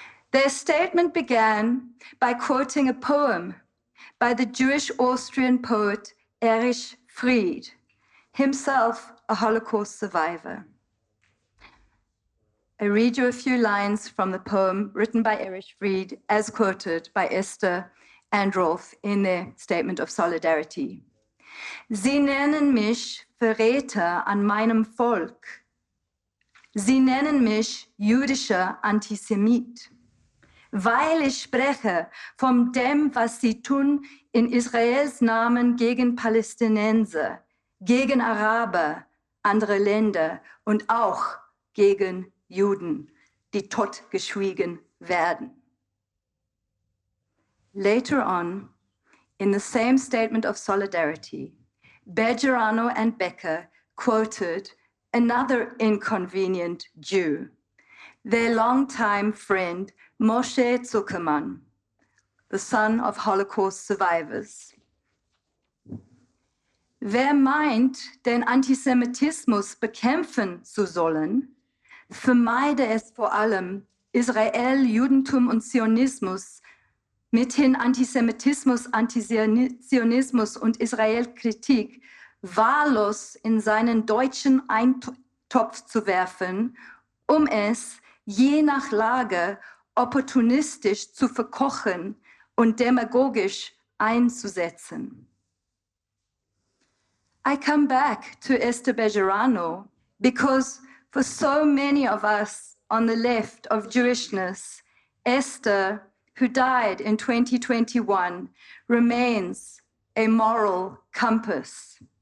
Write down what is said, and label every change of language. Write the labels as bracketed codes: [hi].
[en] Their statement began by quoting a poem by the Jewish Austrian poet Erich Fried, himself a Holocaust survivor. I read you a few lines from the poem written by Erich Fried, as quoted by Esther and Rolf in their statement of solidarity. [de] Sie nennen mich Verräter an meinem Volk. Sie nennen mich jüdischer Antisemit, weil ich spreche von dem, was sie tun in Israels Namen gegen Palästinenser, gegen Araber, andere Länder und auch gegen Juden, die totgeschwiegen werden. [en] Later on, in the same statement of solidarity, Bejarano and Becker quoted another inconvenient Jew, their longtime friend Moshe Zuckerman, the son of Holocaust survivors. [de] Wer meint, den Antisemitismus bekämpfen zu sollen, vermeide es vor allem, Israel, Judentum und Zionismus, mithin Antisemitismus, Antizionismus und Israelkritik wahllos in seinen deutschen Eintopf zu werfen, um es je nach Lage opportunistisch zu verkochen und demagogisch einzusetzen. [en] I come back to Esther Bejarano because for so many of us on the left of Jewishness, Esther, who died in 2021, remains a moral compass.